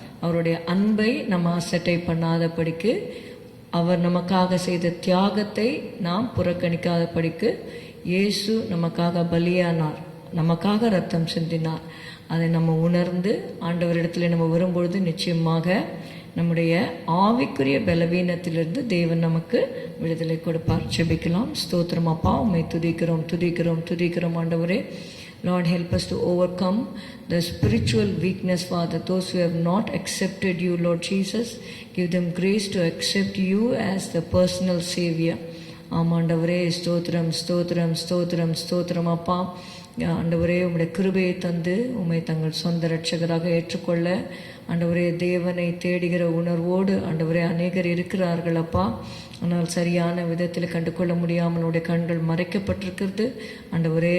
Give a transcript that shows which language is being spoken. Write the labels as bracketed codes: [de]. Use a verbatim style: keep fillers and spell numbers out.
[ta] அவருடைய அன்பை நம்ம அசட்டை பண்ணாதபடிக்கு, அவர் நமக்காக செய்த தியாகத்தை நாம் புறக்கணிக்காதபடிக்கு இயேசு நமக்காக பலியானார், நமக்காக ரத்தம் சிந்தினார். அதை நம்ம உணர்ந்து ஆண்டவரிடத்தில் நம்ம வரும்பொழுது நிச்சயமாக நம்முடைய ஆவிக்குரிய பலவீனத்திலிருந்து தேவன் நமக்கு விடுதலை கொடுப்பார். ஜெபிக்கலாம். ஸ்தோத்திரம் அப்பா, உம்மை துதிக்கிறோம் துதிக்கிறோம் துதிக்கிறோம் ஆண்டவரே. [en] Lord, help us to overcome the spiritual weakness, Father. Those who have not accepted you, Lord Jesus, give them grace to accept you as the personal Savior. [ta] ஆமாண்டவரே ஸ்தோத்திரம் ஸ்தோத்திரம் ஸ்தோத்திரம் ஸ்தோத்திரம் அப்பா. ஆண்டவரே உம்முடைய கிருபையை தந்து உம்மை தங்கள் சொந்த இரட்சகராக ஏற்றுக்கொள்ள ஆண்டவரே தேவனை தேடுகிற உணர்வோடு ஆண்டவரே அநேகர் இருக்கிறார்கள் அப்பா. ஆனால் சரியான விதத்தில் கண்டுகொள்ள முடியாமல் உடைய கண்கள் மறைக்கப்பட்டிருக்கிறது ஆண்டவரே.